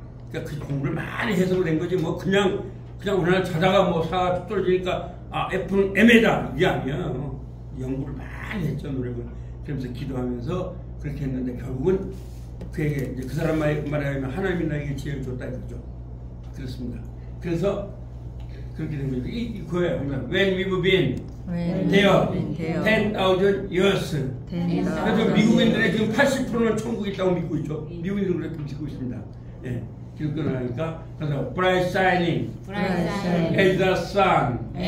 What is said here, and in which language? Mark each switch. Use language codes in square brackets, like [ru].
[ko] 그러니까 그 공부를 많이 해서 된 거지 뭐 그냥 오늘 자다가 뭐 사가 뚝 떨어지니까 F는 M이다 이게 아니야. 연구를 많이 했죠. 노력을. 그러면서 기도하면서 그렇게 했는데 결국은 그에게 이제 그 사람 말하면 하나님이 나에게 지혜를 줬다 이거죠. 그렇습니다. 그래서 그렇게 된 거죠. 그거예요. [en] When we've been there 10,000 years. [ko] 그래서 미국인들의 지금 80%는 천국에 있다고 믿고 있죠. 미국인들은 그렇게 믿고 있습니다. 예. 기독교 나니까 그래서 [en] bright shining as the sun.